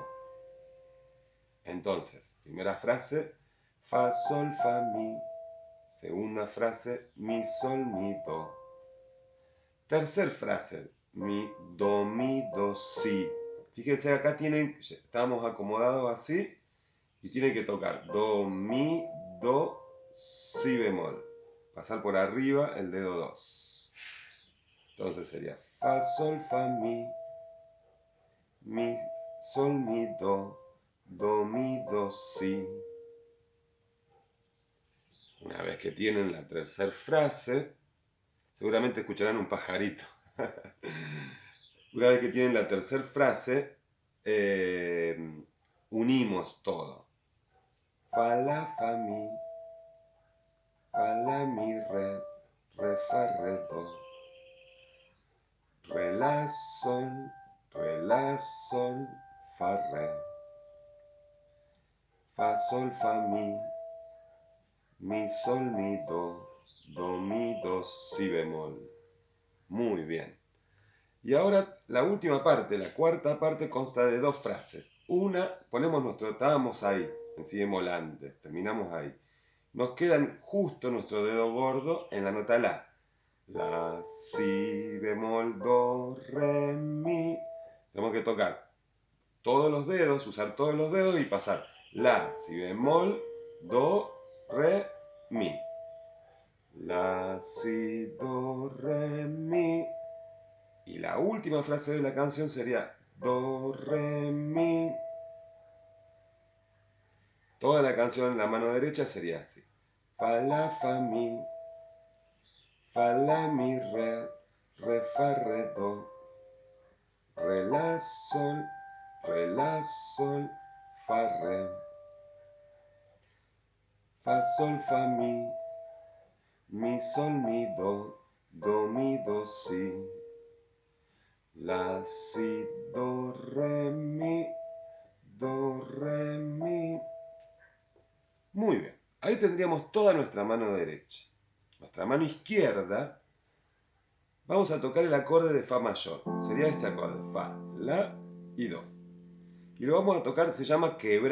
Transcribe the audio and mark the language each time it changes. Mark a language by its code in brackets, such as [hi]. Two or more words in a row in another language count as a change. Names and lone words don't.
[es] Entonces, primera frase, Fa, Sol, Fa, Mi. Segunda frase, Mi, Sol, Mi, Do. Tercer frase. Mi, do, si. Fíjense, acá estamos acomodados así y tienen que tocar do, mi, do, si bemol. Pasar por arriba el dedo 2. Entonces sería fa, sol, fa, mi, sol, mi, do, mi, do, si. Una vez que tienen la tercera frase, seguramente escucharán un pajarito. Una vez que tienen la tercera frase, unimos todo. Fa, la, fa, mi, re, fa, re, do. Re, la, sol, fa, re. Fa, sol, fa, mi, sol, mi, do, si bemol. Muy bien. Y ahora la última parte, la cuarta parte, consta de dos frases. Una, estábamos ahí, en si bemol antes, terminamos ahí. Nos quedan justo nuestro dedo gordo en la nota la. La, si bemol, do, re, mi. Tenemos que tocar todos los dedos, usar todos los dedos y pasar la, si bemol, do, re, mi. La, si, do, re, mi. Y la última frase de la canción sería do, re, mi. Toda la canción en la mano derecha sería así. Fa, la, fa, mi. Fa, la, mi, re, fa, re, do. Re, la, sol, fa, re. Fa, sol, fa, mi, sol, mi, do, si. La, si, do, re, mi. Muy bien. Ahí tendríamos toda nuestra mano derecha. Nuestra mano izquierda, vamos a tocar el acorde de fa mayor. Sería este acorde, fa, la y do. Y lo vamos a tocar, se llama quebrado.